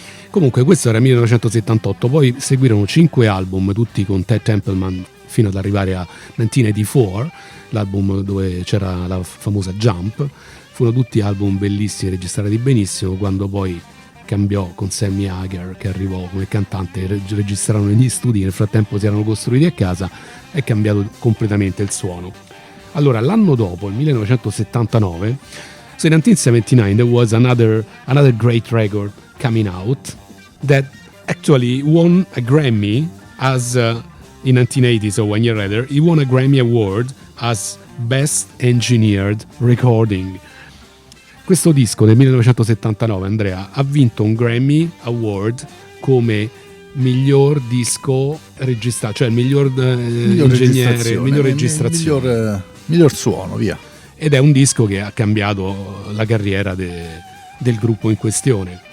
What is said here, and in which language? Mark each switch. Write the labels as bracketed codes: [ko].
[it] Comunque questo era 1978, poi seguirono 5 album, tutti con Ted Templeman, fino ad arrivare a 1984, l'album dove c'era la famosa Jump. Furono tutti album bellissimi, registrati benissimo. Quando poi cambiò con Sammy Hagar, che arrivò come cantante, registrarono negli studi, nel frattempo si erano costruiti a casa, è cambiato completamente il suono. Allora, l'anno dopo, il 1979, [en] so in 1979 there was another great record coming out that actually won a Grammy as in 1980, so 1 year later, he won a Grammy Award as Best Engineered Recording. [it] Questo disco del 1979, Andrea, ha vinto un Grammy Award come miglior disco registrato, cioè il miglior ingegnere, miglior registrazione, miglior suono, via. Ed è un disco che ha cambiato la carriera del gruppo in questione.